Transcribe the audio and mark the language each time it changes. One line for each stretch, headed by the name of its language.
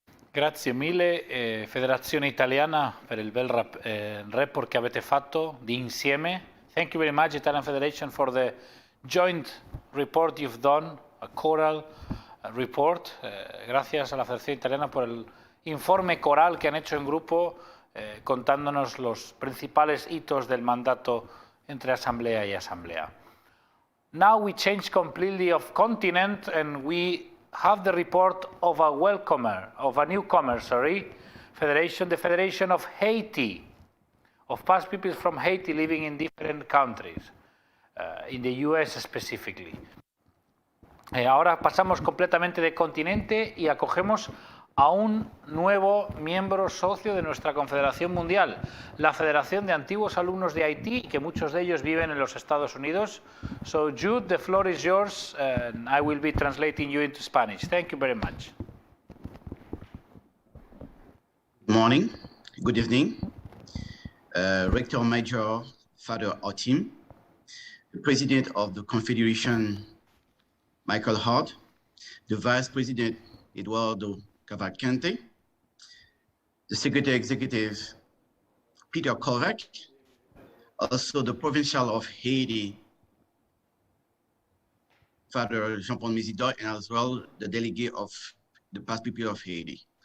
Italian: Grazie mille Federazione Italiana per il bel report che avete fatto di insieme.
English: Thank you very much Italian Federation for the joint report you've done, a choral report.
Spanish: Gracias a la Federación Italiana por el informe coral que han hecho en grupo contándonos los principales hitos del mandato entre Asamblea y Asamblea.
English: Now we change completely of continent and we have the report of a newcomer, federation, the Federation of Haiti, of past pupils from Haiti living in different countries, in the US specifically.
Spanish: Ahora pasamos completamente de continente y acogemos a un nuevo miembro socio de nuestra Confederación Mundial, la Federación de Antiguos Alumnos de Haití, que muchos de ellos viven en los Estados Unidos.
English: So Jude, the floor is yours, and I will be translating you into Spanish. Thank you very much. Good morning, good evening. Rector Major Father Otim, the President of the Confederation, Michael Hart, the Vice President, Eduardo Cavalcante, the Secretary Executive, Peter Kovac, also the Provincial of Haiti, Father Jean-Paul Mésidor, and as well the delegate of the past people of Haiti.